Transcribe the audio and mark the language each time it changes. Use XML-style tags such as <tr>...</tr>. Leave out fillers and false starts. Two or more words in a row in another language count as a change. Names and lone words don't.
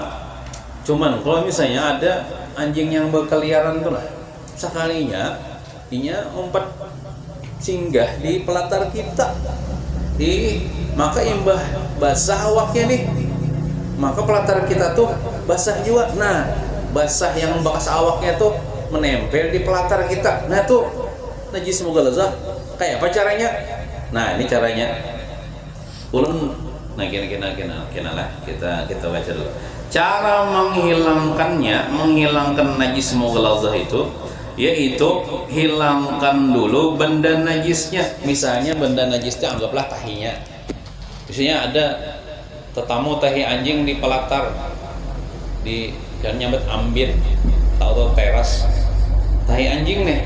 <id>Cuman kalau misalnya ada anjing yang berkeliaran tuh lah, sekalinya inya umpat singgah di pelatar kita, maka imbah basah awaknya nih, maka pelatar kita tuh basah juga. Nah, basah yang bekas awaknya tuh menempel di pelatar kita. Nah tuh najis mughalazah. Kayak apa caranya? Nah ini caranya. Ulun, nah kena lah kita baca dulu. Cara menghilangkan najis mughalazah itu, yaitu hilangkan dulu benda najisnya. Misalnya benda najisnya anggaplah tahinya. Misalnya ada tetamu tahi anjing di pelatar, di kan nyambet ambit atau teras, tahi anjing nih.</id>